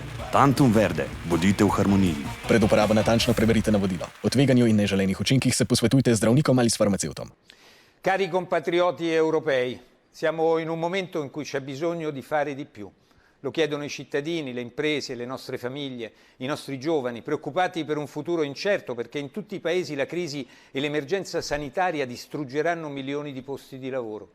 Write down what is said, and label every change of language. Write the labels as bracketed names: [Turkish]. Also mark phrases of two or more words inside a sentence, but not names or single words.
[Slovenian] Tantum Verde, bodite v harmoniji. Pred uporabo natančno preverite navodila. O tveganju in neželenih učinkih se posvetujte z zdravnikom ali s farmacevtom. [Italian] Cari compatrioti europei, siamo in un momento in cui c'è bisogno di fare di più. Lo chiedono i cittadini, le imprese, le nostre famiglie, i nostri giovani, preoccupati per un futuro incerto perché in tutti i paesi la crisi e l'emergenza sanitaria distruggeranno milioni di posti di lavoro.